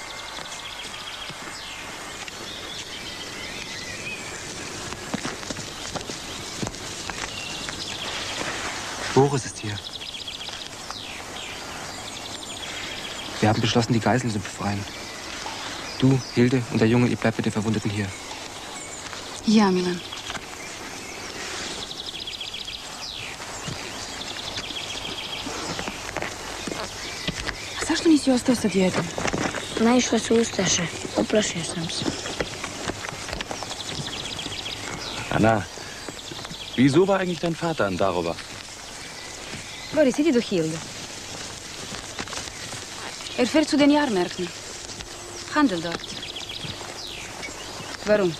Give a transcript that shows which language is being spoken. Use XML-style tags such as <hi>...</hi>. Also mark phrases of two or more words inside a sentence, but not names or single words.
<de>Boris ist hier. Wir haben beschlossen, die Geiseln zu befreien. Du, Hilde und der Junge, ihr bleibt mit den Verwundeten hier. Ja, Milan.</de> <hr>Zašto nisi ostao sa djedom? Naišle su Ustaše. Uplašio sam se.</hr> <de>Anna, wieso war eigentlich dein Vater in Darowa?</de> <hr>Boris, idi do Hilde.</hr> <de>Fährt zu den Jahrmärkten. Handel dort. Warum?</de>